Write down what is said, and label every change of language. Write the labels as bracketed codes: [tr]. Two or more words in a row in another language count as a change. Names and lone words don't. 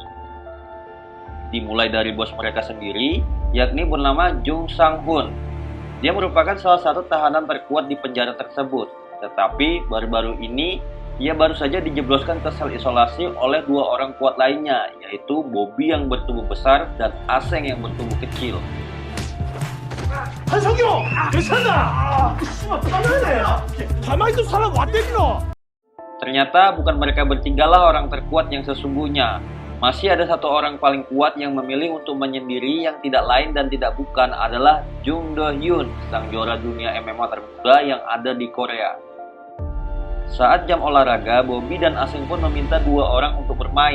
[id] Dimulai dari bos mereka sendiri, yakni bernama Jung Sang Hun. Dia merupakan salah satu tahanan terkuat di penjara tersebut, tetapi baru-baru ini ia baru saja dijebloskan ke sel isolasi oleh 2 orang kuat lainnya, yaitu Bobby yang bertubuh besar dan Aseng yang bertubuh kecil. [ko] 한성규! 괜찮아! 씨발 빨라내! 가만히 있던 사람 와 때리노! [id] Ternyata bukan mereka bertigalah orang terkuat yang sesungguhnya. Masih ada 1 orang paling kuat yang memilih untuk menyendiri, yang tidak lain dan tidak bukan adalah Jung Do Hyun, sang juara dunia MMA termuda yang ada di Korea. Saat jam olahraga, Bobby dan Aseng pun meminta 2 orang untuk bermain.